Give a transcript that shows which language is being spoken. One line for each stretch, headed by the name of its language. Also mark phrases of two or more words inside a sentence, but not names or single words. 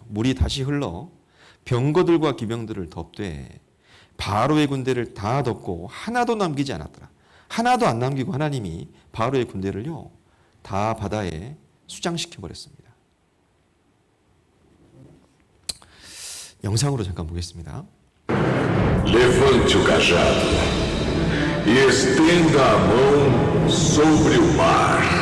Korean: 물이 다시 흘러 병거들과 기병들을 덮되 바로의 군대를 다 덮고 하나도 남기지 않았더라. 하나도 안 남기고 하나님이 바로의 군대를요 다 바다에 수장시켜 버렸습니다. 영상으로 잠깐 보겠습니다.
Portuguese: Levante o cajado e estenda a mão sobre o mar.